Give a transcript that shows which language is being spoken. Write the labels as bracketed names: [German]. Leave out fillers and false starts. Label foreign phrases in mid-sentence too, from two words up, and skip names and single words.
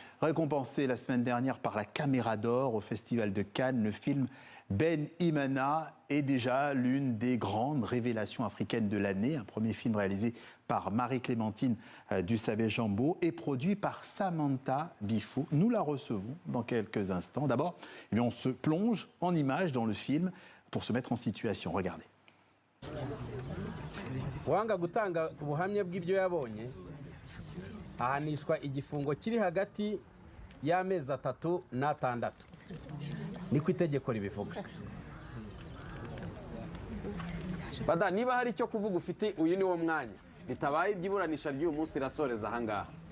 [French] Récompensé la semaine dernière par la Caméra d'Or au Festival de Cannes, le film Ben Imana est déjà l'une des grandes révélations africaines de l'année. Un premier film réalisé par Marie-Clémentine Dussabé-Jambeau et produit par Samantha Bifo. Nous la recevons dans quelques instants. D'abord, on se plonge en images dans le film pour se mettre en situation. Regardez. [Kinyarwanda] Wanga gutanga ubuhamya bw'ibyo yabonye ahanishwa igifungo kiri hagati y'amezi 3 n'6 niko itegeko ribivuga. Bada niba hari icyo kuvuga ufite uyu ni wo mwanya bitabaye ibyiburanisha ry'uyu munsi rasoreza ahangaha.